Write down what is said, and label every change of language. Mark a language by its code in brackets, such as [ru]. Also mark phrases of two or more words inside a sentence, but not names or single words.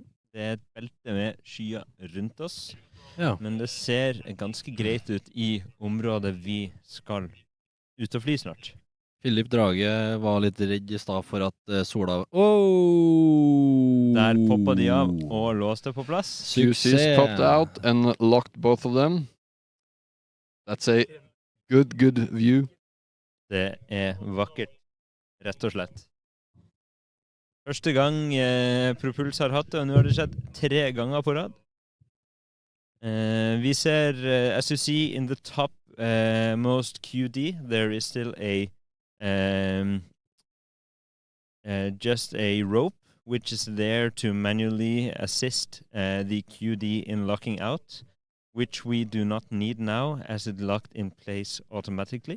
[no] Det et belte med skyer rundt oss. Ja. Men det ser ganske greit ut i området vi skal ut og fly snart. Philip Drage var litt redd i stad for at sola... Der poppet de av og låste på plass. [en] QCs popped out and locked both of them. That's a good view. [no] Det vakkert, rett og slett. Første gang Propulse har hatt det, og nå har det skjedd 3 ganger på rad. Vi ser, [en] as you see in the top most QD, there is still just a rope, which is there to manually assist the QD in locking out, which we do not need now, as it locked in place automatically.